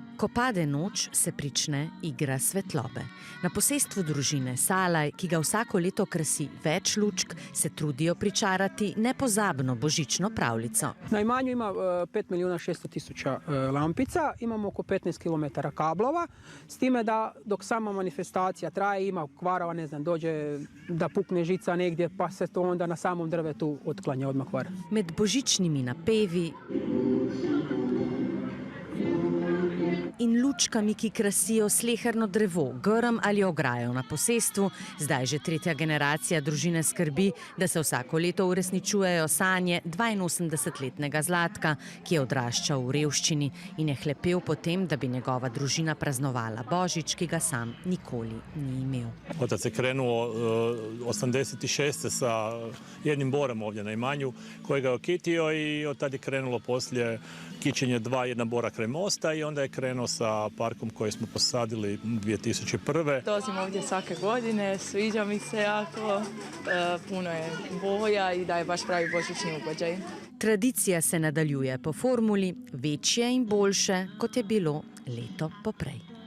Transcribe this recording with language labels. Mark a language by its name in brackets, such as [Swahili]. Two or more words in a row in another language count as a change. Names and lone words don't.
[Slovenian] Ko pade noč, se prične igra svetlobe. Na posestvu družine Salaj, ki ga vsako leto krasi več lučk, se trudijo pričarati nepozabno božično pravljico. [Croatian] Na imanju ima 5.600.000 lampica, imamo oko 15 km kablova, s time da dok sama manifestacija traje, ima kvarova, ne znam, dođe da pukne žica negdje, pa se to onda na samom drvetu otklanja odmah kvar. [Slovenian] Med božičnimi napevi in lučkami, ki krasijo sleherno drevo, grm ali ograjo na posestvu, zdaj že tretja generacija družine skrbi, da se vsako leto uresničujejo sanje 82-letnega Zlatka, ki je odraščal v revščini in je hlepel po tem, da bi njegova družina praznovala Božić, ki ga sam nikoli ni imel. [Croatian] Otac je krenuo 86. sa jednim borom ovdje na imanju, koji ga je okitio i od tada je krenulo poslije kićenje jedna bora kraj mosta i onda je krenuo sa parkom koji smo posadili 2001. Dolazim ovdje svake godine, sviđa mi se jako, puno je boja i daje baš pravi božićni ugođaj. [Slovenian] Tradicija se nadaljuje po formuli večje in boljše, kot je bilo leto poprej.